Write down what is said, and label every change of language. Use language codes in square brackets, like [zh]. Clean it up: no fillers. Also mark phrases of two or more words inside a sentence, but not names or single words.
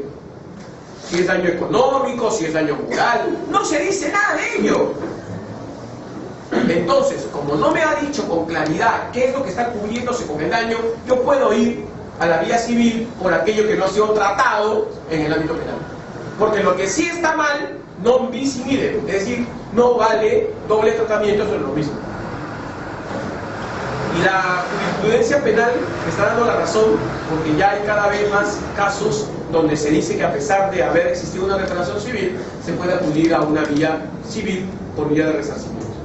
[es] Si es daño económico, si es daño moral, no se dice nada de ello. Entonces, como no me ha dicho con claridad qué es lo que está cubriéndose con el daño, yo puedo ir a la vía civil por aquello que no ha sido tratado en el ámbito penal. Porque lo que sí está mal, [la] non bis in idem, [es] es decir, no vale doble tratamiento sobre lo mismo. Y la jurisprudencia penal me está dando la razón, porque ya hay cada vez más casos donde se dice que a pesar de haber existido una reparación civil, se puede acudir a una vía civil por vía de resarcimiento.